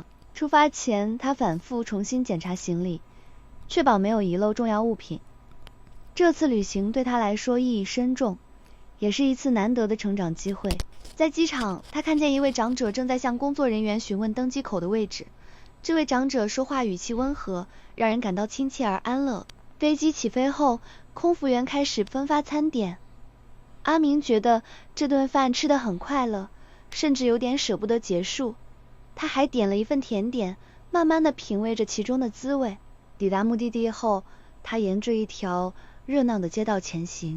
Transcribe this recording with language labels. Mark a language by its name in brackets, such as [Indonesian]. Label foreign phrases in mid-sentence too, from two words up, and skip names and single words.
[Chinese] 出發前，他反覆重新檢查行李，確保沒有遺漏重要物品。這次旅行對他來說意義深重，也是一次難得的成長機會。在機場，他看見一位長者正在向工作人員詢問登機口的位置。這位長者說話語氣溫和，讓人感到親切而安樂。飞机起飞后，空服员开始分发餐点。阿明觉得这顿饭吃得很快乐，甚至有点舍不得结束。他还点了一份甜点，慢慢地品味着其中的滋味。抵达目的地后，他沿着一条热闹的街道前行。